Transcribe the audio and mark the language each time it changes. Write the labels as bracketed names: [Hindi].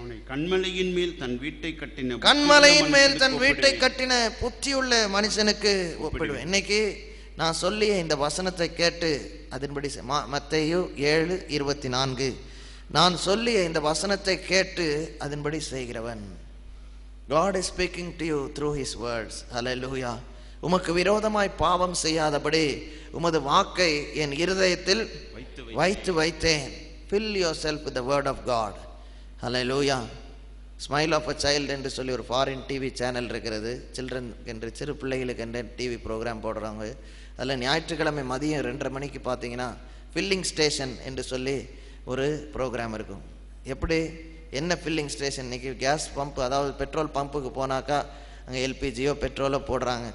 [Tamil] கண்மலையின் மேல் தன் வீட்டை கட்டின, கண்மலையின் மேல் தன் வீட்டை கட்டின புத்தியுள்ள மனுஷனுக்கு ஒப்பிடுவேன். இன்னைக்கு நான் சொல்லிய இந்த வசனத்தை கேட்டு அதன்படி மத்தேயு 7:24, நான் சொல்லிய இந்த வசனத்தை கேட்டு அதன்படி செய்கிறவன். [English] God is speaking to you through his words. Hallelujah. [Tamil] உமக்கு விரோதமாய் பாவம் செய்யாதபடி உமது வாக்கை என் இருதயத்தில் வைத்து வைத்தேன். [English] Fill yourself with the word of God. Hallelujah. [Tamil] Smile of a child என்று சொல்லி ஒரு ஃபாரின் டிவி சேனல் இருக்கிறது. சில்ட்ரன் என்று, சிறு பிள்ளைகளுக்கு என்று டிவி ப்ரோக்ராம் போடுறாங்க. அதில் ஞாயிற்றுக்கிழமை மதியம் 2:30 மணிக்கு பார்த்தீங்கன்னா ஃபில்லிங் ஸ்டேஷன் என்று சொல்லி ஒரு ப்ரோக்ராம் இருக்கும். எப்படி, என்ன ஃபில்லிங் ஸ்டேஷன்? இன்றைக்கி கேஸ் பம்ப், அதாவது பெட்ரோல் பம்புக்கு போனாக்கா அங்கே எல்பிஜியோ பெட்ரோலோ போடுறாங்க.